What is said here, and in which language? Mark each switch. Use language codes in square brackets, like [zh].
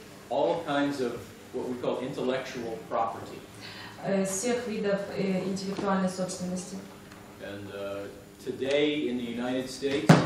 [en] all kinds of what we call intellectual property. [ru] Всех видов интеллектуальной собственности. [en] And today in the United States